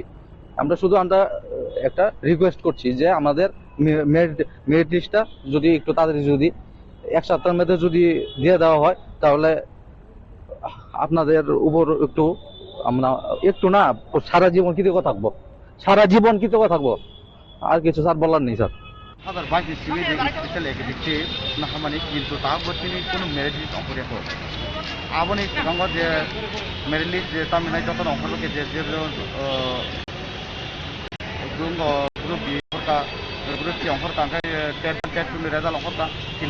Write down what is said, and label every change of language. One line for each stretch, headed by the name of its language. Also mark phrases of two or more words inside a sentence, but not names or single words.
Bangla: আমরা একটা রিকোয়েস্ট করছি যে আমাদের
English: merit list
Bangla: যদি একটু তাড়াতাড়ি যদি এক সপ্তাহের মধ্যে যদি দিয়ে দেওয়া হয়, তাহলে আপনাদের উপর আমরা একটু না সারা জীবন কৃতজ্ঞ থাকবো, আর কিছু স্যার বলার নেই স্যার।
Bodo: 2022
English: special executive
Bodo: नाहामानि किन्तु दाबोतिनि कोनो
English: merit list
Bodo: अंकुरियाखै आबोनि सिगाङाव जे
English: merit list
Bodo: जे तामिनाय जतन अंकुरलोके जे
English: group B
Bodo: अंकुरका
English: group C
Bodo: अंकुरका ओमफ्राय टेट 2 नि रेजाल्ट अंकुरका किन्तु